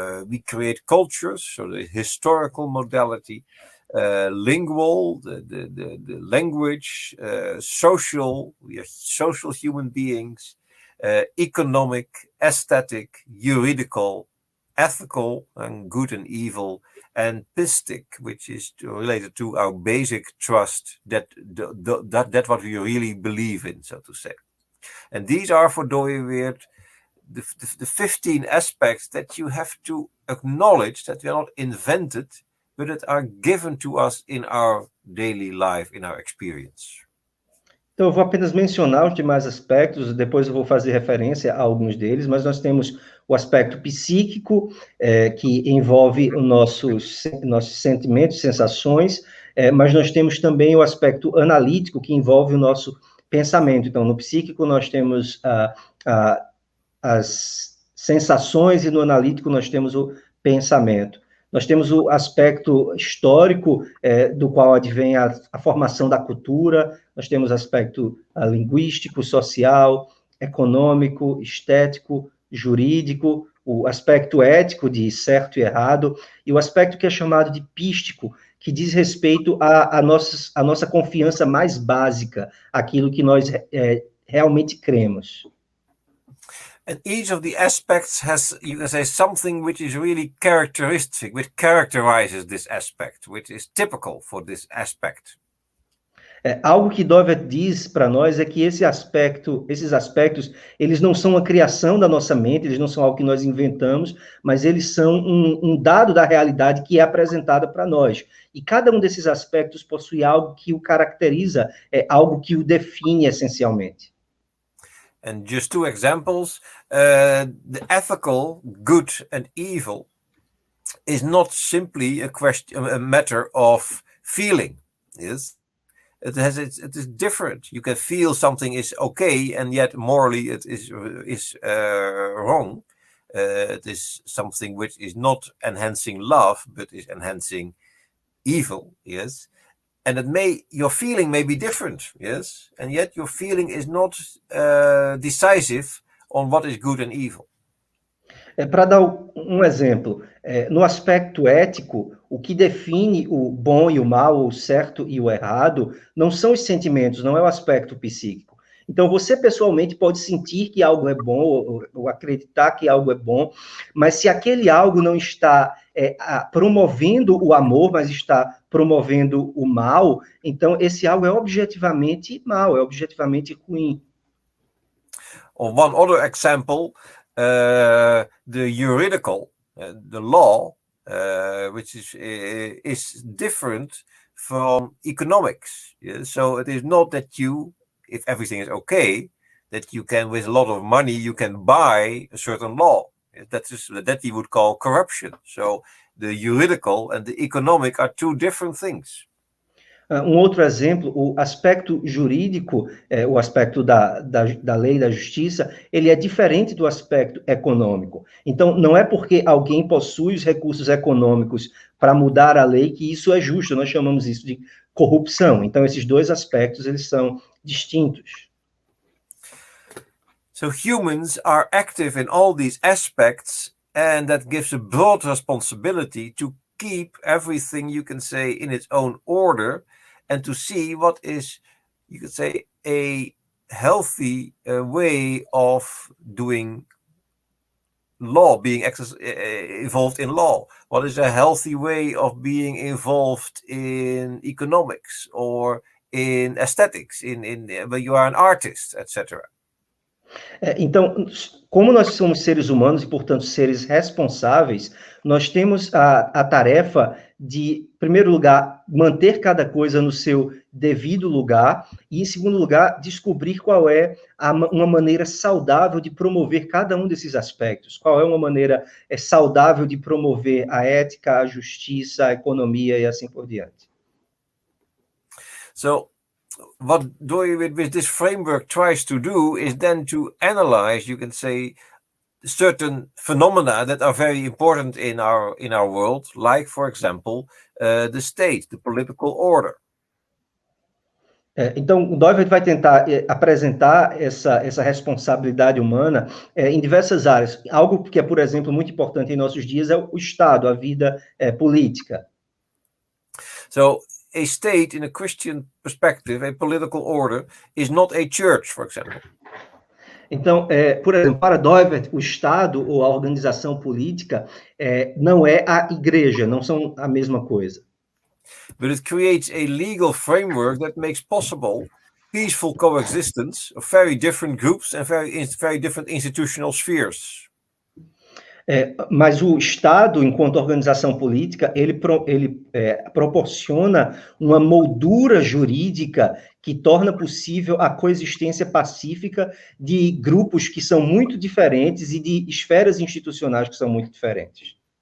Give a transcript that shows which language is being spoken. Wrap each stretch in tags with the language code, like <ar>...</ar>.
<en>We create cultures, so the historical modality, lingual, the language, social, we are social human beings, economic, aesthetic, juridical, ethical, and good and evil, and pistic, which is related to our basic trust that what we really believe in, so to say. And these are for Doivert the 15 aspects that you have to acknowledge that they are not invented, but that are given to us in our daily life, in our experience.</en> <pt>Então, eu vou apenas mencionar os demais aspectos, depois eu vou fazer referência a alguns deles, mas nós temos o aspecto psíquico, que envolve os nossos sentimentos, sensações, mas nós temos também o aspecto analítico, que envolve o nosso pensamento. Então, no psíquico nós temos as sensações e no analítico nós temos o pensamento. Nós temos o aspecto histórico, do qual advém a formação da cultura, nós temos o aspecto linguístico, social, econômico, estético, jurídico, o aspecto ético de certo e errado, e o aspecto que é chamado de pístico, que diz respeito à nossa confiança mais básica, aquilo que nós realmente cremos.</pt> <en>And each of the aspects has, you can say, something which is really characteristic, which characterizes this aspect, which is typical for this aspect.</en> <pt>Algo que Govert diz para nós é que esses aspectos, eles não são uma criação da nossa mente, eles não são algo que nós inventamos, mas eles são um dado da realidade que é apresentada para nós. E cada um desses aspectos possui algo que o caracteriza, algo que o define essencialmente.</pt> <en>And just two examples, the ethical, good and evil, is not simply a matter of feeling, yes? It is different. You can feel something is okay, and yet morally it is wrong. It is something which is not enhancing love, but is enhancing evil. Yes, and your feeling may be different. Yes, and yet your feeling is not decisive on what is good and evil.</en> <pt>Para dar um exemplo, no aspecto ético, o que define o bom e o mal, o certo e o errado, não são os sentimentos, não é o aspecto psíquico. Então, você pessoalmente pode sentir que algo é bom, ou acreditar que algo é bom, mas se aquele algo não está promovendo o amor, mas está promovendo o mal, então esse algo é objetivamente mal, é objetivamente ruim.</pt> <en>Or one other example, the juridical, the law, which is different from economics. Yeah? So it is not that you, if everything is okay, that you can, with a lot of money, you can buy a certain law. That you would call corruption. So the juridical and the economic are two different things.</en> <pt>Um outro exemplo, o aspecto jurídico, o aspecto da lei, da justiça, ele é diferente do aspecto econômico. Então, não é porque alguém possui os recursos econômicos para mudar a lei que isso é justo, nós chamamos isso de corrupção. Então, esses dois aspectos, eles são distintos.</pt> <en>So humans are active in all these aspects, and that gives a broad responsibility to keep everything, you can say, in its own order, and to see what is, you could say, a healthy way of doing law, being involved in law. What is a healthy way of being involved in economics or in aesthetics, when you are an artist, etc.</en> <pt>Então, como nós somos seres humanos e, portanto, seres responsáveis, nós temos a tarefa de, em primeiro lugar, manter cada coisa no seu devido lugar e, em segundo lugar, descobrir qual é uma maneira saudável de promover cada um desses aspectos. Qual é uma maneira saudável de promover a ética, a justiça, a economia e assim por diante.</pt> <en>So, what with this framework tries to do is then to analyze, you can say, certain phenomena that are very important in our world, like, for example, the state, the political order.</en> <pt>Então, o Govert vai tentar apresentar essa responsabilidade humana em diversas áreas. Algo que é, por exemplo, muito importante em nossos dias é o Estado, a vida política.</pt> <en>So, a state, in a Christian perspective, a political order, is not a church, for example.</en> <pt>Então, por exemplo, para Govert, o Estado ou a organização política não é a igreja, não são a mesma coisa.</pt> <en>But it creates a legal framework that makes possible peaceful coexistence of very different groups and very different institutional spheres.</en> <pt>Mas o Estado, enquanto organização política, ele proporciona uma moldura jurídica que torna possível a coexistência pacífica de grupos que são muito diferentes e de esferas institucionais que são muito diferentes.</pt>